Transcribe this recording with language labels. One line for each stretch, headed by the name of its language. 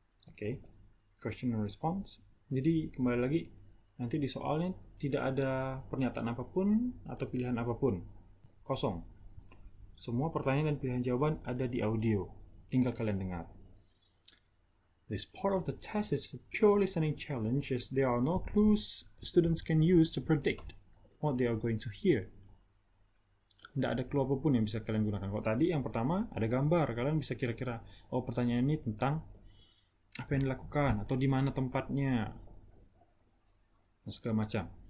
English: Oke, question and response.
Indonesian: Jadi kembali lagi, nanti di soalnya tidak ada pernyataan apapun atau pilihan apapun. Kosong. Semua pertanyaan dan pilihan jawaban ada di audio. Tinggal kalian dengar.
English: This part of the test is a pure listening challenge as there are no clues students can use to predict what they are going to hear.
Indonesian: Tidak ada clue apapun yang bisa kalian gunakan. Kalau tadi yang pertama ada gambar, kalian bisa kira-kira, oh pertanyaan ini tentang apa yang dilakukan atau di mana tempatnya, dan segala macam.